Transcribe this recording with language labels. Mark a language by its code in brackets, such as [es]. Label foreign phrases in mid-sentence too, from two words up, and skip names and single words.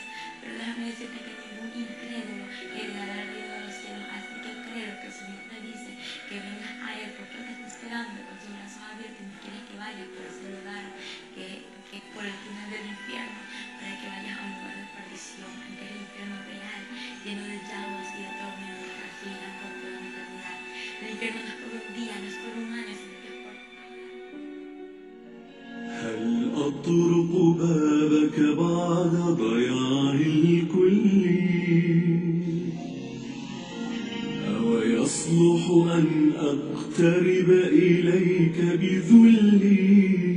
[es] Pero déjame decirte que ningún incrédulo heredará el reino de los cielos, así que creo que el Señor te dice que vengas a Él, porque Él te está esperando con sus brazos abiertos y no quiere que vayas por ese lugar, que por el túnel del infierno, para que vayas a un lugar de perdición, en que es el infierno real, lleno de llamas y de tormentos que afligen por toda la eternidad. El infierno no es por un día, no es por un año, sino que es por... [ar] هل أطرق بابك بعد ضياع الكل أو يصلح أن أقترب إليك بذلي